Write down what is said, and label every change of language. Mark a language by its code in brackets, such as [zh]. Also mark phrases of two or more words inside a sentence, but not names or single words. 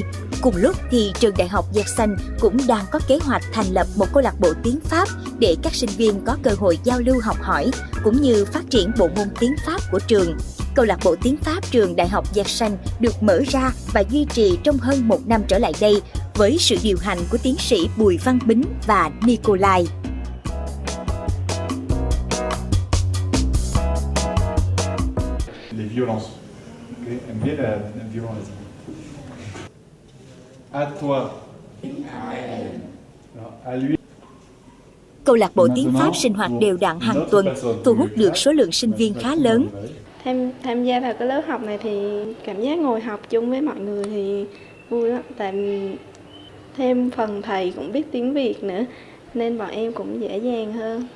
[vi] Cùng lúc thì trường Đại học Yersin cũng đang có kế hoạch thành lập một câu lạc bộ tiếng Pháp để các sinh viên có cơ hội giao lưu học hỏi, cũng như phát triển bộ môn tiếng Pháp của trường. Câu lạc bộ tiếng Pháp trường Đại học Yersin được mở ra và duy trì trong hơn 1 năm trở lại đây với sự điều hành của tiến sĩ Bùi Văn Bính và Nikolai. [fr] Les violences. Okay. [vi] Em biết là violence là gì? [fr] À toi. À lui. [vi] Câu lạc bộ tiếng Pháp sinh hoạt đều đặn hàng tuần, thu hút được số lượng sinh viên khá lớn. Tham gia vào cái lớp học này thì cảm giác ngồi học chung với mọi người thì vui lắm. Tại thêm phần thầy cũng biết tiếng Việt nữa nên bọn em cũng dễ dàng hơn.